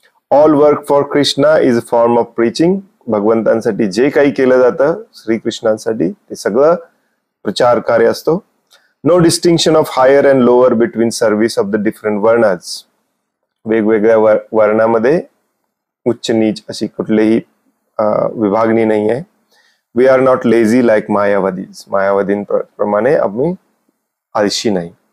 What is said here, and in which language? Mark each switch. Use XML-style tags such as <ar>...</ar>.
<en>All work for Krishna is a form of preaching.</en> <mr>भगवंतांसाठी जे काही केलं जातं श्रीकृष्णांसाठी ते सगळं प्रचार कार्य असतो.</mr> <en>No distinction of higher and lower between service of the different varnas.</en> <mr>वेगवेगळ्या वर्णामध्ये उच्च नीच अशी कुठलीही विभागणी नाही आहे.</mr> <en>We are not lazy like Mayavadis.</en> <mr>मायावादींप्रमाणे आम्ही आळशी नाही.</mr>